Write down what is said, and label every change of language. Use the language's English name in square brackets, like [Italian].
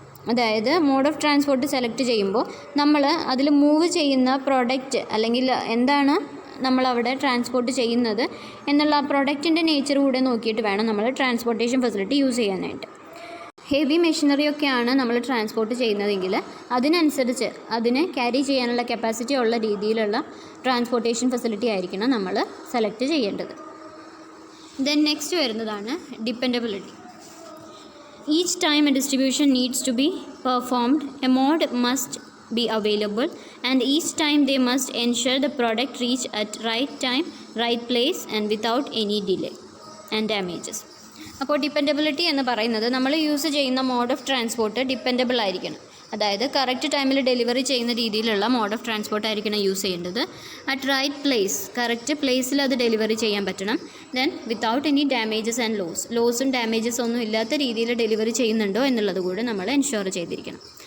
[Malayalam] അതായത് mode of transport select ചെയ്യുമ്പോൾ നമ്മൾ അതിൽ മൂവ് ചെയ്യുന്ന പ്രോഡക്റ്റ് അല്ലെങ്കിൽ എന്താണ് നമ്മളവിടെ ട്രാൻസ്പോർട്ട് ചെയ്യുന്നത് എന്നുള്ള ആ പ്രൊഡക്റ്റിൻ്റെ നേച്ചർ കൂടെ നോക്കിയിട്ട് വേണം നമ്മൾ ട്രാൻസ്പോർട്ടേഷൻ ഫെസിലിറ്റി യൂസ് ചെയ്യാനായിട്ട്. ഹെവി മെഷീനറിയൊക്കെയാണ് നമ്മൾ ട്രാൻസ്പോർട്ട് ചെയ്യുന്നതെങ്കിൽ അതിനനുസരിച്ച് അതിനെ ക്യാരി ചെയ്യാനുള്ള കപ്പാസിറ്റി ഉള്ള രീതിയിലുള്ള ട്രാൻസ്പോർട്ടേഷൻ ഫെസിലിറ്റി ആയിരിക്കണം നമ്മൾ സെലക്ട് ചെയ്യേണ്ടത്. [English] then next [Malayalam] വരുന്നതാണ് [English] Dependability. Each time a distribution needs to be performed, a mode must be available, and each time they must ensure the product reach at right time, right place, and without any delay and damages. [Malayalam] അപ്പോൾ dependability എന്ന് പറയുന്നത് നമ്മൾ use ചെയ്യുന്ന mode of transport dependable ആയിരിക്കണം. അതായത് correct ടൈമിൽ delivery ചെയ്യുന്ന രീതിയിലുള്ള മോഡ് ഓഫ് ട്രാൻസ്പോർട്ട് ആയിരിക്കണം യൂസ് ചെയ്യേണ്ടത്. അറ്റ് റൈറ്റ് പ്ലേസ്, കറക്റ്റ് പ്ലേസിൽ അത് ഡെലിവറി ചെയ്യാൻ പറ്റണം. Then without any damages and ലോസും damages ഒന്നും ഇല്ലാത്ത രീതിയിൽ ഡെലിവറി ചെയ്യുന്നുണ്ടോ എന്നുള്ളത് കൂടെ നമ്മൾ എൻഷുർ ചെയ്തിരിക്കണം.